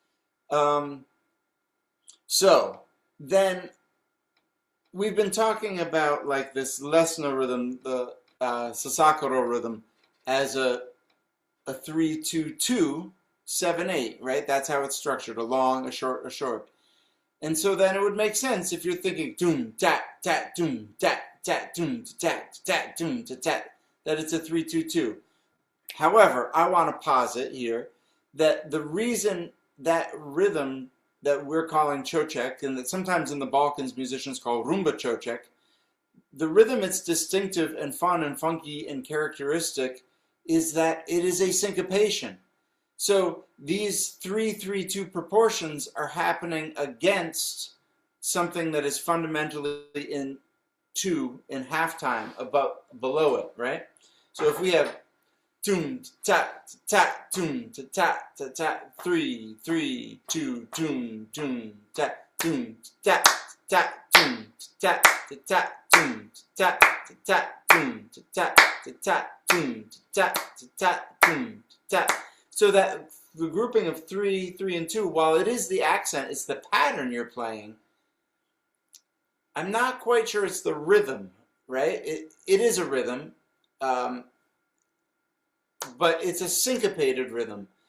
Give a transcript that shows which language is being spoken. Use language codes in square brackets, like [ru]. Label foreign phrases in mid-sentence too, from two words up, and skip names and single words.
[en] So then we've been talking about like this Lesna rhythm, the Sasakro rhythm, as a 3-2-2-7-8, right? That's how it's structured: a long, a short, a short. And so then it would make sense if you're thinking doom tat tat doom tat tat doom tat tat doom tat, that it's a 3-2-2. However, I want to posit here that the reason that rhythm that we're calling Cajake, and that sometimes in the Balkans musicians call rumba Cajake, the rhythm it's distinctive and fun and funky and characteristic is that it is a syncopation. So these 3-3-2 proportions are happening against something that is fundamentally in 2 in halftime, below it, right? So if we have toom ta ta toom ta ta ta 3-3-2 toom toom ta toom ta ta toom ta ta toom ta ta toom ta ta toom ta ta toom ta. So that the grouping of 3, 3, and 2, while it is the accent, it's the pattern you're playing. I'm not quite sure it's the rhythm, right? It is a rhythm, but it's a syncopated rhythm.